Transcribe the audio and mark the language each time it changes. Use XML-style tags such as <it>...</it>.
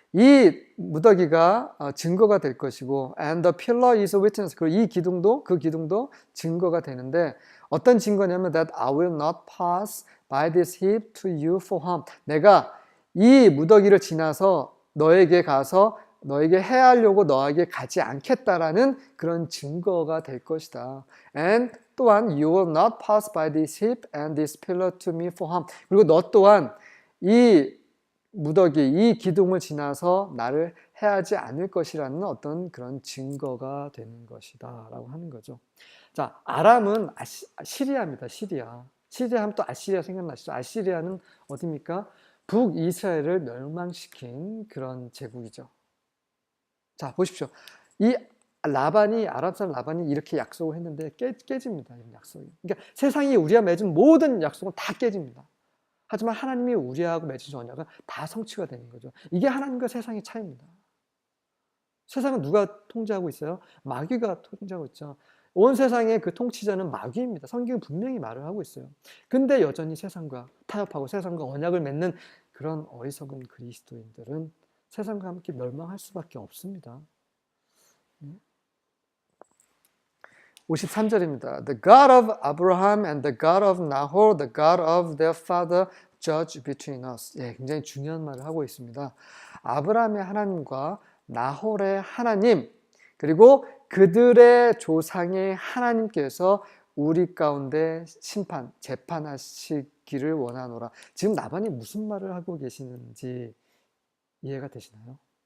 <ko>이 무더기가 증거가 될 것이고,</ko> <en>and the pillar is a witness.</en> <ko>그리고 이 기둥도, 그 기둥도 증거가 되는데, 어떤 증거냐면,</ko> <en>that I will not pass by this heap to you for harm.</en> <ko>내가 이 무더기를 지나서 너에게 가서 너에게 해하려고 너에게 가지 않겠다라는 그런 증거가 될 것이다.</ko> <en>And</en> <ko>또한</ko> <en>you will not pass by this heap and this pillar to me for harm.</en> <ko>그리고 너 또한 이 무더기, 이 기둥을 지나서 나를 해하지 않을 것이라는 어떤 그런 증거가 되는 것이다 라고 하는 거죠. 자, 아람은 시리아입니다. 시리아. 시리아 하면 또 아시리아 생각나시죠? 아시리아는 어디입니까? 북이스라엘을 멸망시킨 그런 제국이죠. 자, 보십시오. 이 아랍 사람 라반이 이렇게 약속을 했는데 깨집니다. 이 약속이. 그러니까 세상이 우리와 맺은 모든 약속은 다 깨집니다. 하지만 하나님이 우리하고 맺으신 언약은 다 성취가 되는 거죠. 이게 하나님과 세상의 차이입니다. 세상은 누가 통제하고 있어요? 마귀가 통제하고 있죠. 온 세상의 그 통치자는 마귀입니다. 성경은 분명히 말을 하고 있어요. 근데 여전히 세상과 타협하고 세상과 언약을 맺는 그런 어리석은 그리스도인들은 세상과 함께 멸망할 수밖에 없습니다. 53절입니다.</ko> <en>The God of Abraham and the God of Nahor, the God of their father, judge between us.</en> <ko>예, 굉장히 중요한 말을 하고 있습니다. 아브라함의 하나님과 나홀의 하나님, 그리고 그들의 조상의 하나님께서 우리 가운데 재판하시기를 원하노라. 지금 라반이 무슨 말을 하고 계시는지 이해가 되시나요?</ko>